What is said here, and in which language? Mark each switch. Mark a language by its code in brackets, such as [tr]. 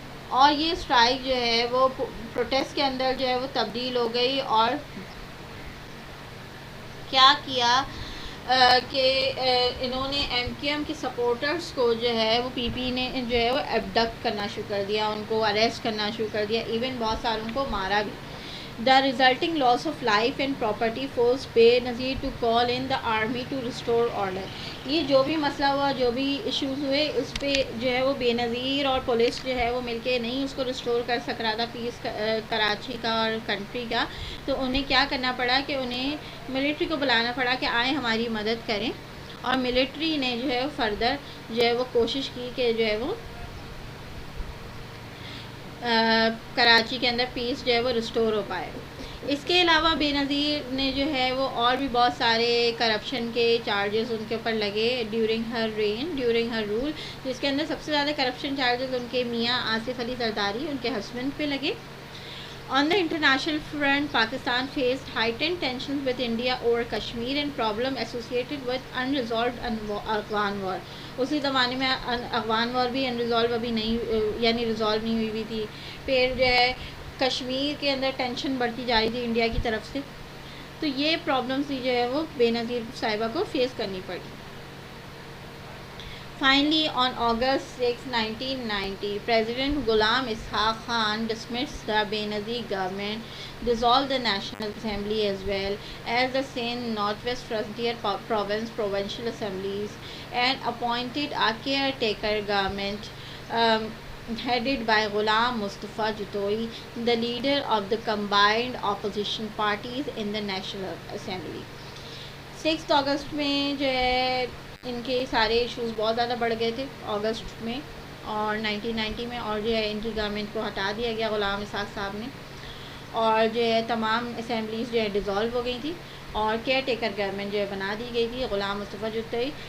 [ur] اور یہ اسٹرائک جو ہے وہ پروٹیسٹ کے اندر جو ہے وہ تبدیل ہو گئی، اور کیا کیا کہ انہوں نے ایم کیو ایم کے سپورٹرز کو جو ہے وہ پی پی نے جو ہے وہ ایبڈکٹ کرنا شروع کر دیا، ان کو اریسٹ کرنا شروع کر دیا، ایون بہت ساروں کو مارا بھی. [en] The resulting loss of life and property forced Benazir to call in the army to restore order. [ur] یہ جو بھی مسئلہ ہوا، جو بھی ایشوز ہوئے، اس پہ جو ہے وہ بے نظیر اور پولیس جو ہے وہ مل کے نہیں اس کو ریسٹور کر سک رہا تھا، پیس کراچی کا اور کنٹری کا. تو انہیں کیا کرنا پڑا کہ انہیں ملٹری کو بلانا پڑا کہ آئیں ہماری مدد کریں، اور ملٹری نے جو ہے فردر جو ہے وہ کوشش کی کہ جو ہے وہ کراچی کے اندر پیس جو ہے وہ ریسٹور ہو پائے. اس کے علاوہ بے نظیر نے جو ہے وہ اور بھی بہت سارے کرپشن کے چارجز ان کے اوپر لگے [en] during her rule, [ur] جس کے اندر سب سے زیادہ کرپشن چارجز ان کے میاں آصف علی زرداری، ان کے ہسبینڈ پہ لگے. [en] On the international front, Pakistan faced heightened tensions with India over Kashmir and problem associated with unresolved Afghan war. [ur] اسی زمانے میں افغان وار بھی انریزالو ابھی نہیں، یعنی ریزالو نہیں ہوئی تھی. پھر جو ہے کشمیر کے اندر ٹینشن بڑھتی جا رہی تھی انڈیا کی طرف سے. تو یہ پرابلمس بھی جو ہے وہ بے نظیر صاحبہ کو فیس کرنی پڑی. [en] Finally, on August 6, 1990, President Ghulam Ishaq Khan dismissed the Benazir government, dissolved the National Assembly as well as the Sindh Northwest Frontier Province Provincial Assemblies, and appointed a caretaker government headed by Ghulam Mustafa Jatoi, the leader of the combined opposition parties in the National Assembly. [ur] 6 اگست میں جو ہے ان کے سارے issues بہت زیادہ بڑھ گئے تھے اگست میں اور 1990 میں، اور جو ہے ان کی گورنمنٹ کو ہٹا دیا گیا غلام اسحاق صاحب نے، اور جو ہے تمام اسمبلیز جو ہے ڈیزالو ہو گئی تھی، اور کیئر ٹیکر گورنمنٹ جو ہے بنا دی گئی تھی غلام مصطفیٰ جتوئی.